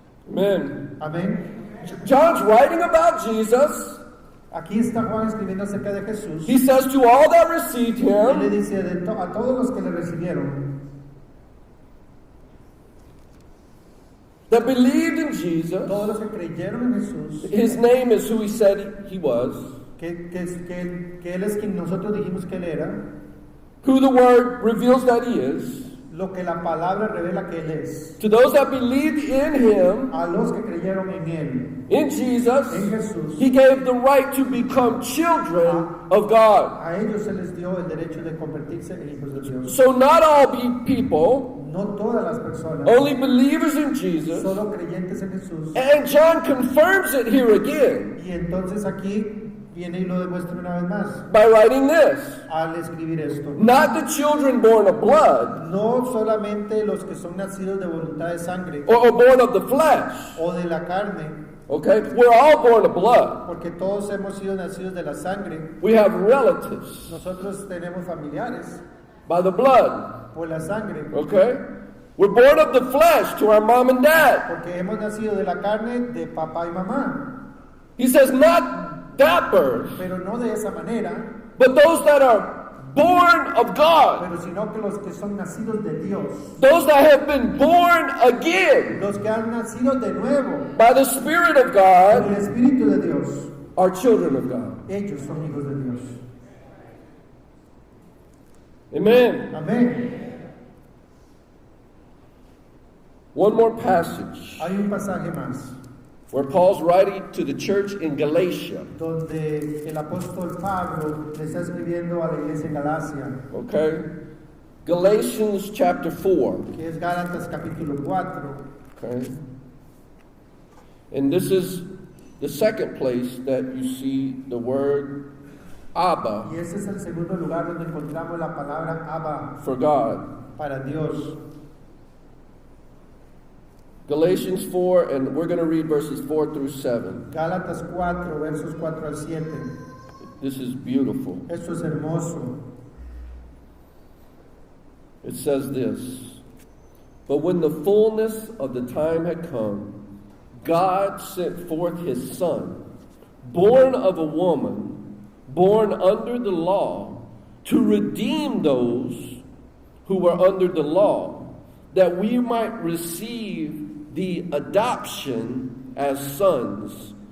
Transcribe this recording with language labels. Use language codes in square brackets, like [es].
[en] Amen. [es] Amén. [en] John's writing about Jesus. [es] Aquí está Juan escribiendo acerca de Jesús. [en] He says to all that received [es] Y le [en] him, [es] dice a todos los que le recibieron, [en] that believed in Jesus, [es] todos los que creyeron en Jesús, [en] his name is who he said he was, [es] que Él es quien nosotros dijimos que Él era, [en] who the word reveals that he is. [es] lo que la palabra revela que Él es. [en] To those that believed in him, [es] A los que creyeron en Él, [en] in Jesus, [es] en Jesús, [en] he gave the right to become children of God. [es] a ellos se les dio el derecho de convertirse en hijos de Dios. [en] So not all people, [es] No todas las personas, [en] only believers in Jesus. [es] solo creyentes en Jesús. [en] And John confirms it here again [es] Y entonces aquí viene y lo demuestra una vez más [en] by writing this. [es] al escribir esto. [en] Not the children born of blood [es] No solamente los que son nacidos de voluntad de sangre [en] or born of the flesh. [es] o de la carne, [en] Okay? We're all born of blood. [es] porque todos hemos sido nacidos de la sangre. [en] We have relatives [es] Nosotros tenemos familiares [en] by the blood. [es] por la sangre, [en] Okay? We're born of the flesh to our mom and dad. [es] porque hemos nacido de la carne de papá y mamá, [en] He says, not that birth, [es] pero no de esa manera, [en] but those that are born of God, [es] pero sino que los que son nacidos de Dios, [en] those that have been born again [es] los que han nacido de nuevo [en] by the Spirit of [es] por [en] God, [es] el Espíritu de Dios, [en] are children of God. [es] ellos son hijos de Dios. [en] Amen. [es] Amén. [en] One more passage [es] Hay un pasaje más [en] where Paul's writing to the church in Galatia. [es] donde el apóstol Pablo le está escribiendo a la iglesia en Galacia, [en] Okay? Galatians chapter 4. [es] que es Gálatas capítulo 4. [en] Okay? And this is the second place that you see the word Abba [es] Y ese es el segundo lugar donde encontramos la palabra Abba [en] for God. [es] para Dios. [en] Galatians 4, and we're going to read verses 4 through 7. [es] Gálatas 4, versos 4 al 7. [en] This is beautiful. [es] Esto es hermoso. [en] It says this: But when the fullness of the time had come, God sent forth his Son, born of a woman, born under the law, to redeem those who were under the law, that we might receive the adoption as sons.